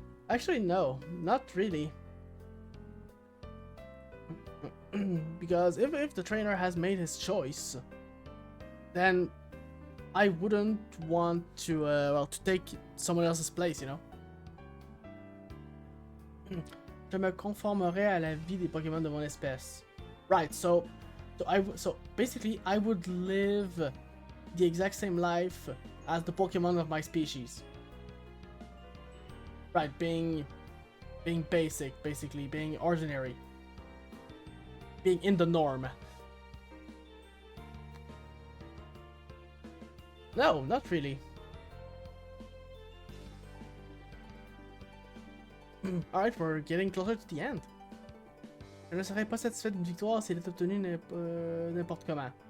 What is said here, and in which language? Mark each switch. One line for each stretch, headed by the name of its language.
English: Actually, no, not really. Because if the trainer has made his choice, then I wouldn't want to, well, to take someone else's place, you know?
French: Je me conformerai à la vie des Pokémon de mon espèce.
English: Right, so basically I would live the exact same life as the Pokemon of my species. Right, being being basic, basically, being ordinary, being in the norm. No, not really. Alright, we're getting closer to the end.
French: Je ne serais pas satisfait d'une victoire si elle est obtenue n'importe comment.